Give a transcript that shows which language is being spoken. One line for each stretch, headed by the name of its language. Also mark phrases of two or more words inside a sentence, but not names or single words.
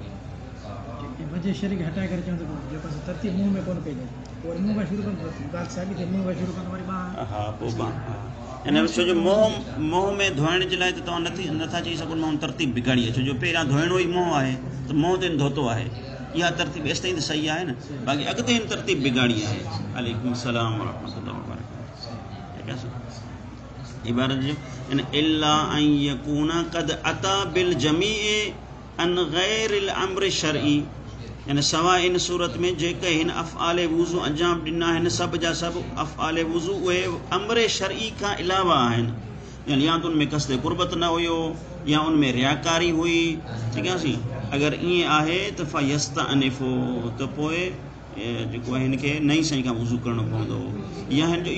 Sindhi: वजह शरी खे हटाए करे चवंदो जेको तरतीब मुंहुं में कोन पई ॾे और मुंहुं खां शुरू कंदो ॻाल्हि साॻी थिए मुंहुं खां शुरू कंदो वरी बांह हा पोइ बांह हिन छो जो मुंहुं में धोइण जे लाइ त तव्हां नथा चई सघो मां तरतीब बिगाड़ी आहे छो जो पहिरियां धोइणो ई मुंहुं आहे त मुंहुं ते धोतो आहे इहा तरतीब एसि ताईं त सही आहे न बाक़ी अॻिते हिन तरतीब बिगाड़ी आहे
Arabic: عليكم السلام ورحمة الله وبركاته
Sindhi: ठीकु आहे इबारत जो
Arabic: إن إلا أن يكون قد أتى بالجميع عن غير الأمر شرعي
Sindhi: यानी सवाइ इन सूरत में जेके हिन अफ़आल वुज़ू अंजाम ॾिना आहिनि सभु जा सभु अफ़आल वुज़ू उहे
Arabic: أمر شرعي
Sindhi: खां अलावा आहिनि यानी या त उनमें कसदे कुर्बत न हुयो या उनमें रियाकारी हुई ठीकु आहे सी अगरि ईअं आहे त फ़यस्तअनिफ़ु त पोइ जेको आहे हिनखे नई शइ खां वुज़ू करणो पवंदो या हिन जो इहो